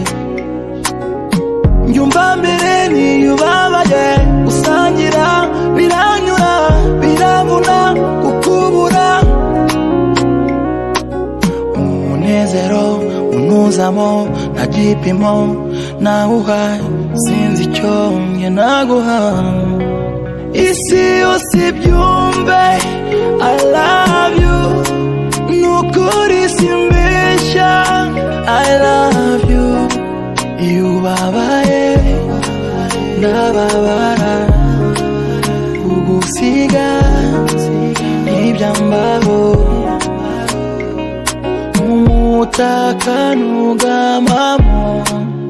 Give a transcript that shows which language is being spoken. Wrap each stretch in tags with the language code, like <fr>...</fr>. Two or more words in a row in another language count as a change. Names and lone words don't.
<rw>Njyumva mbere niyo ubabaye, gusangira biranyura biravuna kukubura. Umunezero unuzamo nta gipimo nawuha, sinzi icyo njye naguha. Isi yose ibyumve</rw> <en>I love you,</en> <rw>nukuri simbeshya</rw> <en>I love you.</en> <rw>Iyo ubabaye ndababara, kugusiga ntibyambaho. Umutaka ntugamamo</rw>